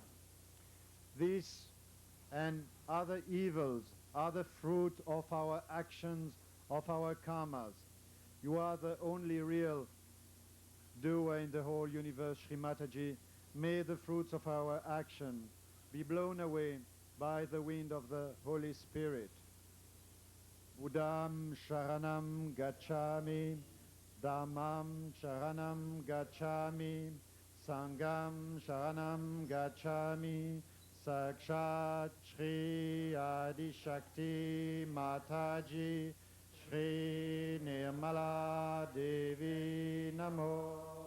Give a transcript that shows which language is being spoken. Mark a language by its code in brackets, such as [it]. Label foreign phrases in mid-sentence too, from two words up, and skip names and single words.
[en] This and other evils are the fruit of our actions, of our karmas. You are the only real doer in the whole universe, Sri Mataji. May the fruits of our action be blown away by the wind of the Holy Spirit. [pi] Buddham Sharanam Gacchami, Dhammam Sharanam Gacchami, Sangham Sharanam Gacchami, [sa] Sakshat Shri Adi Shakti Mataji, Shri Nirmala Devi Namo.